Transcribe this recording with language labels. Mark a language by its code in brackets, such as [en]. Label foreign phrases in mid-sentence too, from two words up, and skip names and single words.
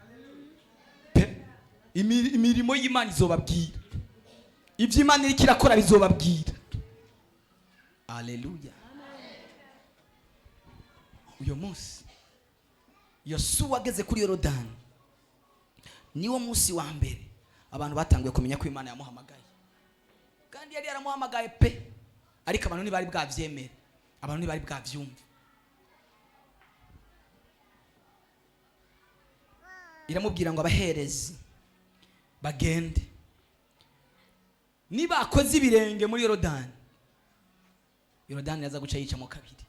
[rn] Imirimo y'Imana izobabwira. Ivy'Imana iri kirakora bizobabwira. Haleluya. Uyo munsi Yosuwa ageze kuri Yorodani, niwo munsi wa mbere abantu batanguye kumenya ko Imana yamuhamagaye. Kandi yari yaramuhamagaye pe, ariko abantu ntibari bwavyemera, abantu ntibari bwavyumva. Iramubwira ngo abaherezi bagende, niba akoze ibirenge muri Yorodani, Yorodani yaza guca yica mu kabiri.